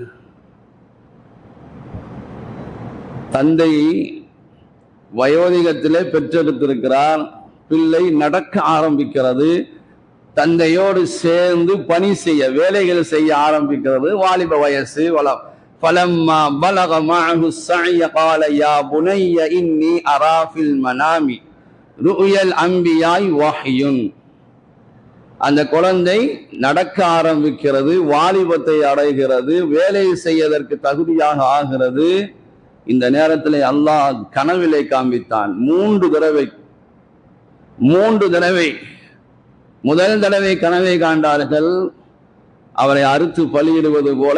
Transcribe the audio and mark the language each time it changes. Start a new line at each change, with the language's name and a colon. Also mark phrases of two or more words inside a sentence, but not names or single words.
Tamil: தந்தை வயோதிகத்திலே பெற்றெடுத்திருக்கிறார், பிள்ளை நடக்க ஆரம்பிக்கிறது, தந்தையோடு சேர்ந்து பணி செய்ய, வேலைகள் செய்ய ஆரம்பிக்கிறது. வாலிப வயசு.
Arabic: فلما بلغ معه السعي قال يا بني إني أرى في المنام رؤيا الأنبياء وحي.
Tamil: அந்த குழந்தை நடக்க ஆரம்பிக்கிறது, வாலிபத்தை அடைகிறது, வேலை செய்வதற்கு தகுதியாக ஆகிறது. இந்த நேரத்தில் அல்லாஹ் கனவிலே காண்பித்தான் 3 தடவை. முதல் தடவை கனவை காண்டார்கள், அவரை அறுத்து பலியிடுவது போல.